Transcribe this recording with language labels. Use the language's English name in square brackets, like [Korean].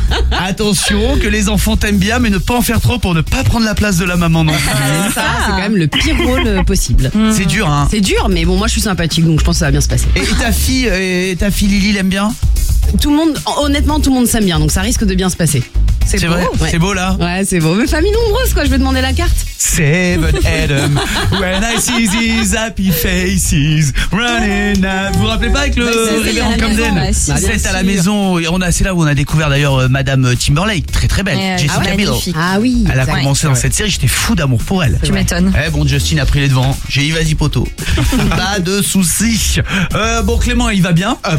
[French] Attention que les enfants t'aiment bien, mais ne pas en faire trop pour ne pas prendre la place de la maman non plus. C'est ça, c'est quand même le pire rôle possible. C'est dur, hein. C'est dur, mais bon, moi je suis sympathique, donc je pense que ça va bien se passer. Et ta fille Lily l'aime bien? Tout le monde, honnêtement, tout le monde s'aime bien, donc ça risque de bien se passer. C'est beau, vrai, ouais. C'est beau là. Ouais, c'est beau. Mais famille nombreuse, quoi, je vais demander la carte. [English] Seven Adam, when I see these happy faces running out. [French] Vous vous rappelez pas avec le révérend Camden? C'est à la maison. C'est là où on a découvert d'ailleurs Madame Timberlake, très très belle. Jessica ah ouais, Biel. Ah oui. Elle a commencé dans cette série, j'étais fou d'amour pour elle. Tu m'étonnes. Eh bon, Justin a pris les devants. J'ai dit vas-y, poteau. Pas de soucis. Bon, Clément, il va bien?